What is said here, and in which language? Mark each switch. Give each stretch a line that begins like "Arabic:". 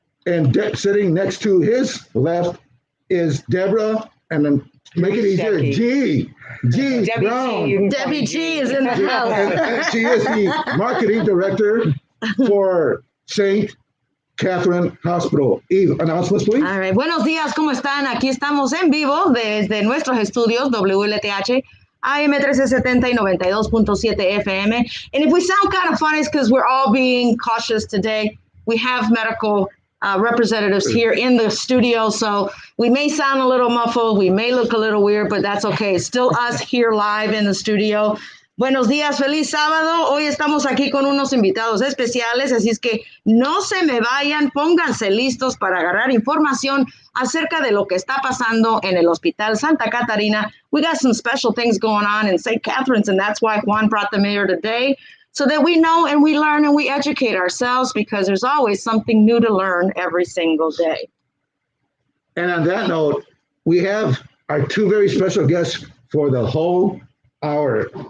English: And sitting next to his left is Deborah, and then make it easier, G Debbie Brown. G. Debbie G is in the house. And she is the marketing director for St. Catherine Hospital. Eve, announcements, please. All right.
Spanish: Buenos días, ¿cómo están? Aquí estamos en vivo desde nuestros estudios WLTH, AM 1370 y 92.7 FM.
English: And if we sound kind of funny, it's because we're all being cautious today. We have medical representatives here in the studio, so we may sound a little muffled, we may look a little weird, but that's okay. It's still us here live in the studio.
Spanish: Buenos días, feliz sábado. Hoy estamos aquí con unos invitados especiales, así es que no se me vayan, pónganse listos para agarrar información acerca de lo que está pasando en el Hospital Santa Catarina.
English: We got some special things going on in St. Catherine's, and that's why Juan brought them here today, so that we know and we learn and we educate ourselves, because there's always something new to learn every single day. And on that note, we have our two very special guests for the whole hour.